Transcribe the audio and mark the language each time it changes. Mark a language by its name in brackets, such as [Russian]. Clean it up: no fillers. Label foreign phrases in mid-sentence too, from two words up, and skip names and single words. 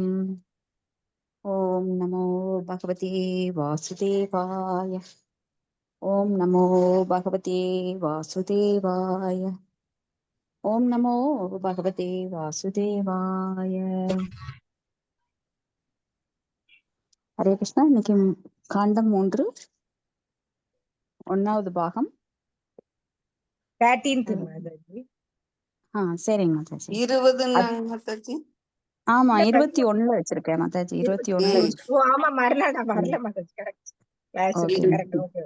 [Sanskrit] ॐ नमो भगवते वासुदेवाय। ॐ नमो भगवते वासुदेवाय। ॐ नमो भगवते वासुदेवाय। [Tamil] ஹரே கிருஷ்ணா. இன்னைக்கு காண்டம் 3 1வது பாகம். 13th மாதாஜி. சரிங்க மாதாஜி. 20 மாதாஜி. ஆமா 21ல வச்சிருக்கேன் மாதாஜி. 21ல ஆமா மறல மாதாஜி. [English] correct. correct. okay.